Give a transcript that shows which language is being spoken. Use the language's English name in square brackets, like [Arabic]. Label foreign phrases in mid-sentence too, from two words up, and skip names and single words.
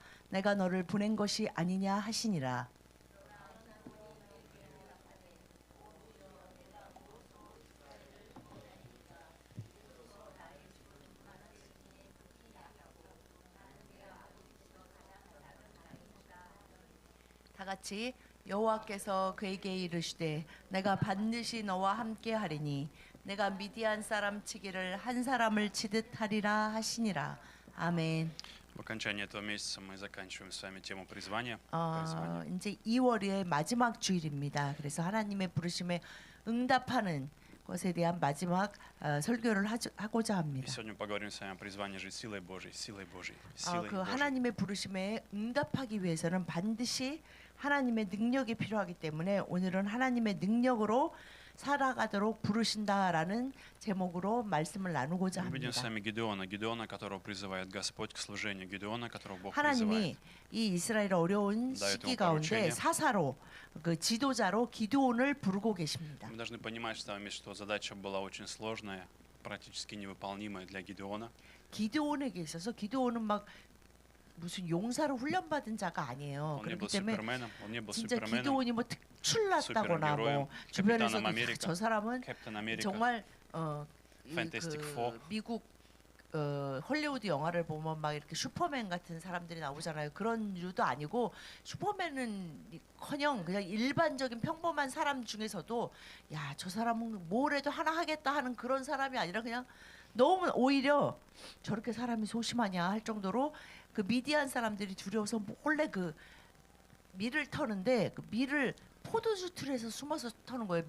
[Korean] 내가 너를 보낸 것이 아니냐 하시니라. 다 같이 여호와께서 그에게 이르시되 내가 반드시 너와 함께 하리니 내가 미디안 사람 치기를 한 사람을 치듯 하리라 하시니라. 아멘. [Russian] В окончании этого месяца мы заканчиваем с вами тему призвания. Призвание. [Korean] 이제 2월의 마지막 주일입니다. 그래서 하나님의 부르심에 응답하는 것에 대한 마지막 설교를 하고자 [Russian] И [Korean] 합니다. [Russian] сегодня мы поговорим с вами о призвании жить силой Божьей, силой Божьей, силой [Korean] 그 [Russian] Божьей. [Korean] 하나님의 부르심에 응답하기 위해서는 반드시 하나님의 능력이 필요하기 때문에 오늘은 하나님의 능력으로 살아가도록 부르신다라는 제목으로 말씀을 나누고자 [Russian] Мы видим с [Korean] 합니다. [Russian] вами Гидеона, которого призывает Господь к служению, Гидеона, которого Бог [Korean] 하나님이 [Russian] призывает. [Korean] 이 이스라엘 어려운 [Russian] Да, [Korean] 시기 [Russian] этому [Korean] 가운데 [Russian] поручение. [Korean] 사사로 그 지도자로 기드온을 부르고 계십니다. [Russian] Мы должны понимать с вами, что задача была очень сложная, практически невыполнимая для Гидеона. [Korean] 기드온에게 있어서 기드온은 막 무슨 용사로 훈련받은 자가 아니에요. [Russian] Он не [Korean] 그렇기 [Russian] был [Korean] 때문에 [Russian] суперменом, он не был [Korean] 진짜 [Russian] суперменом, [Korean] 기드온이 뭐 특출났다거나 슈퍼히어로예요. 뭐 주변에서 캐피탄 아메리카, 저 사람은 캡틴 아메리카, 정말 Fantastic Four. 미국 헐리우드 영화를 보면 막 이렇게 슈퍼맨 같은 사람들이 나오잖아요. 그런 류도 아니고 슈퍼맨은커녕 그냥 일반적인 평범한 사람 중에서도 야, 저 사람은 뭘 해도 하나 하겠다 하는 그런 사람이 아니라 그냥 너무 오히려 저렇게 사람이 소심하냐 할 정도로 그 미디안 사람들이 두려워서 몰래 그 밀을 터는데 그 밀을 포도주 틀에서 숨어서 터는 거예요.